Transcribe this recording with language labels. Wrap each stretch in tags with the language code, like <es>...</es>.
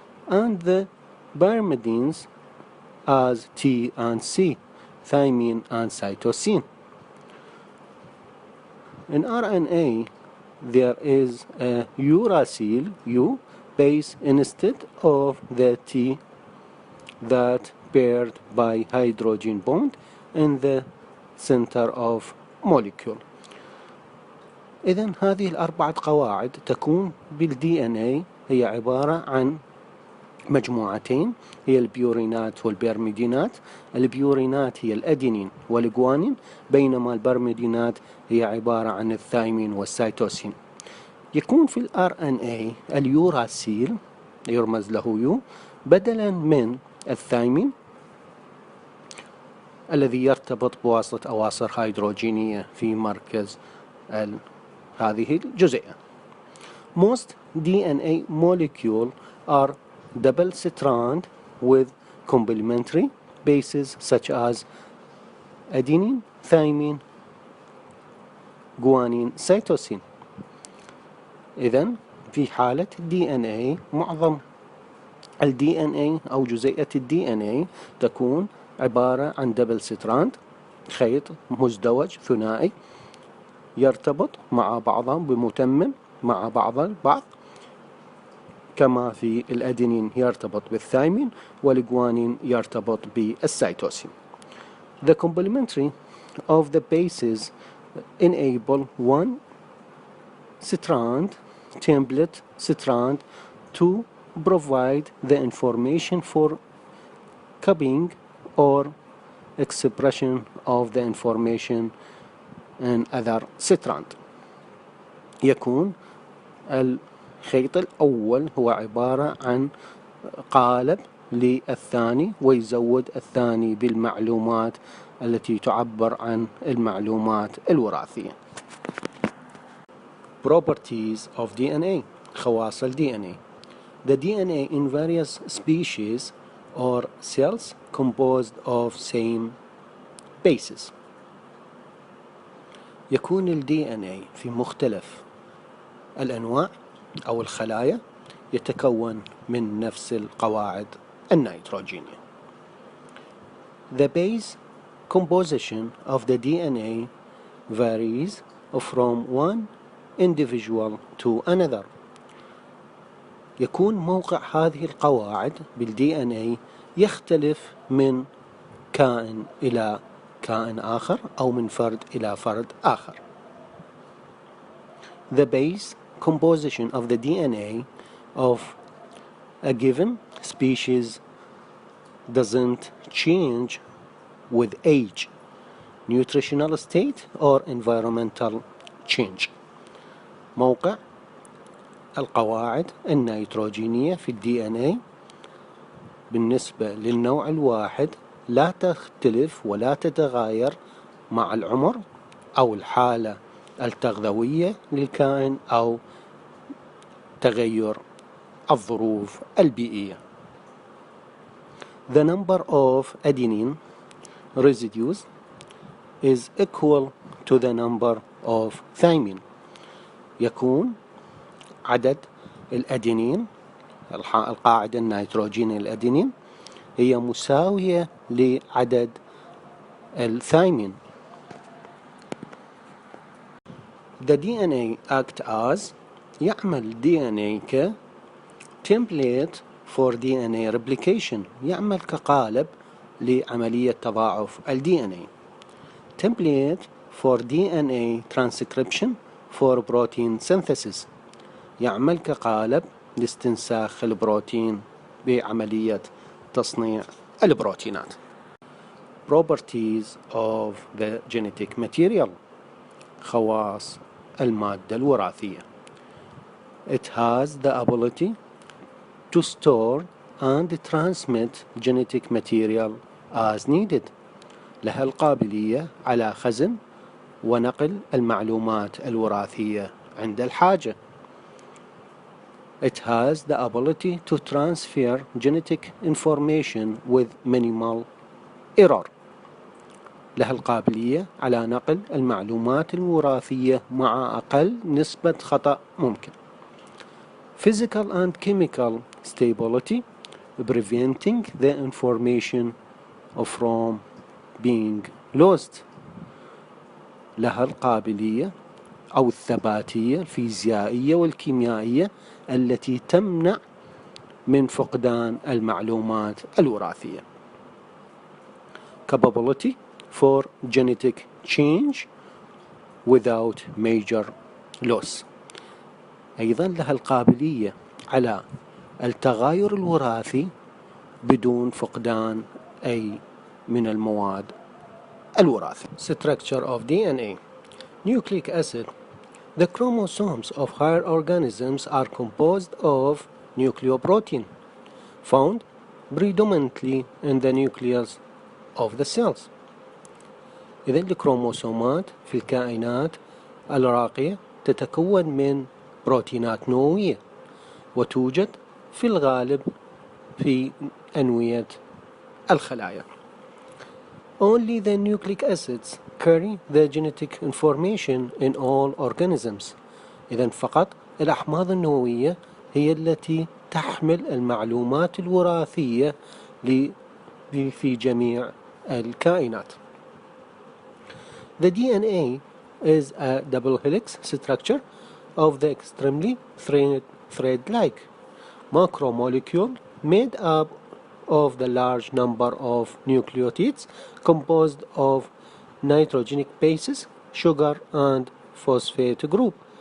<en>And the pyrimidines as T and C، thymine and cytosine. In RNA there is a uracil U base instead of the T that paired by hydrogen bond in the center of molecule.</en> <ar>إذن هذه الأربعة قواعد تكون بالدي ان اي هي عبارة عن مجموعتين، هي البيورينات والبرميدينات. البيورينات هي الأدينين والجوانين، بينما البرميدينات هي عبارة عن الثايمين والسيتوسين. يكون في الار ان اي اليوراسيل يرمز له يو بدلا من الثايمين الذي يرتبط بواسطة أواصر هيدروجينية في مركز هذه الجزيئة.</ar> <en>Most DNA molecules are double strand with complementary bases such as adenine, thymine, guanine, cytosine.</en> <ar>إذن في حالة DNA معظم DNA أو جزيئة DNA تكون عبارة عن دبل ستراند، خيط مزدوج ثنائي يرتبط مع بعضهم بمتمم مع بعض البعض، كما في الأدينين يرتبط بالثايمين والجوانين يرتبط بالسيتوسين.</ar> <en>The complementary of the bases enable one strand template strand to provide the information for copying or expression of the information in other strand.</en> <ar>يكون الخيط الأول هو عبارة عن قالب للثاني ويزود الثاني بالمعلومات التي تعبر عن المعلومات الوراثية.</ar> <en>Properties of DNA،</en> <ar>خواص ال DNA.</ar> <en>The DNA in various species or cells composed of same bases.</en> <ar>يكون ال DNA في مختلف الأنواع أو الخلايا يتكون من نفس القواعد النيتروجينية.</ar> <en>The base composition of the DNA varies from one individual to another.</en> <ar>يكون موقع هذه القواعد بالدي ان اي يختلف من كائن إلى كائن آخر أو من فرد إلى فرد آخر.</ar> <en>The base composition of the DNA of a given species doesn't change with age, nutritional state or environmental change.</en> <ar>موقع القواعد النيتروجينية في الدي ان اي بالنسبة للنوع الواحد لا تختلف ولا تتغير مع العمر أو الحالة التغذوية للكائن أو تغير الظروف البيئية.</ar> <en>The number of adenine residues is equal to the number of thymine.</en> <ar>يكون عدد الأدينين القاعدة النيتروجينية الأدينين هي مساوية لعدد الثايمين.</ar> <en>The DNA act as</en> <ar>يعمل DNA ك</ar> <en>template for DNA replication،</en> <ar>يعمل كقالب لعملية تضاعف ال DNA.</ar> <en>Template for DNA transcription for protein synthesis،</en> <ar>يعمل كقالب لاستنساخ البروتين بعملية تصنيع البروتينات.</ar> <en>Properties of the genetic material،</en> <ar>خواص المادة الوراثية.</ar> <en>It has the ability to store and transmit genetic material as needed.</en> <ar>لها القابلية على خزن ونقل المعلومات الوراثية عند الحاجة.</ar> <en>It has the ability to transfer genetic information with minimal error.</en> <ar>لها القابلية على نقل المعلومات الوراثية مع أقل نسبة خطأ ممكن.</ar> <en>Physical and chemical stability, preventing the information from being lost.</en> <ar>لها القابلية أو الثباتية الفيزيائية والكيميائية التي تمنع من فقدان المعلومات الوراثية.</ar> <en>Capability for genetic change without major loss.</en> <ar>أيضا لها القابلية على التغاير الوراثي بدون فقدان أي من المواد الوراثية.</ar> <en>Structure of DNA. Nucleic acid. The chromosomes of higher organisms are composed of nucleoprotein found predominantly in the nucleus of the cells.</en> <ar>إذن الكروموسومات في الكائنات الراقية تتكون من بروتينات نووية وتوجد في الغالب في أنوية الخلايا.</ar> <en>Only the nucleic acids carry the genetic information in all organisms.</en> <ar>إذن فقط الأحماض النووية هي التي تحمل المعلومات الوراثية في جميع الكائنات.</ar> <en>The DNA is a double helix structure of the extremely thread-like macromolecule made up of the large number of nucleotides composed of nitrogenic bases, sugar and phosphate group.</en>